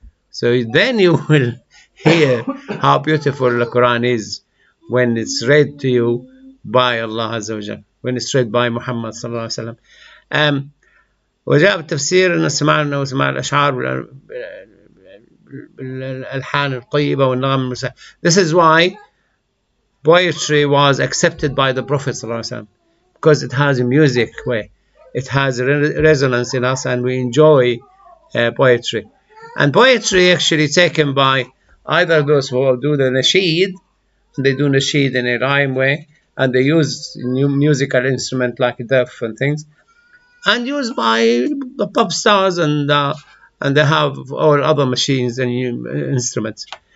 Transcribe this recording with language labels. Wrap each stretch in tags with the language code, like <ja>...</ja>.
<en>So then you will hear how beautiful the Quran is when it's read to you by Allah Azza wa Jalla, when it's read by Muhammad ﷺ.</en> <ar>وجاء بالتفسير أن سمعنا وسمع الأشعار بالألحان الطيبة والنغم المرسلة.</ar> <en>This is why poetry was accepted by the Prophet ﷺ, because it has a music way, it has a resonance in us, and we enjoy poetry. And poetry actually taken by either those who do the nasheed, they do nasheed in a rhyme way, and they use new musical instrument like daf and things, and used by the pop stars, and they have all other machines and instruments.</en>